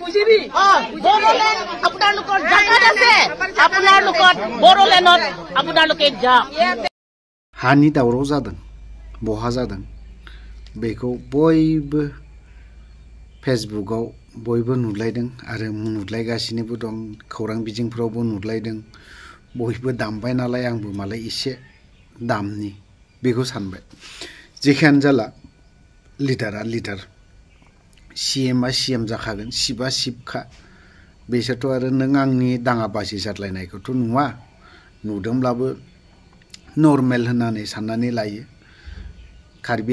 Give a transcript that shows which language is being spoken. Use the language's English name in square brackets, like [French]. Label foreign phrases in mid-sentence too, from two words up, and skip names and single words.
[Assamese] বুজিবি বড়োলেণ্ড আপোনালোকৰ জাগাত আছে আপোনালোকৰ বড়োলেণ্ডত আপোনালোকে যাওক [Bodo] हानि दावराव जादों बहा जादों बेखौ बयबो फेसबुकआव बयबो नुलायदों आरो नुलायगासिनोबो दं खौरां बिजोंफोरावबो नुलायदों बयबो दामबाय नालाय आंबो मालाय एसे दामनि बेखौ सानबाय जेखियानो जाला लिडारा लिडार सीएमआ सीएम जाखागोन सिबा सिबखा बेसोरथ' आरो नों आंनि दाङाबाजि जादलायनायखौथ' नुवा नुदोंब्लाबो नर्मेल होननानै साननानै लायो कार्बि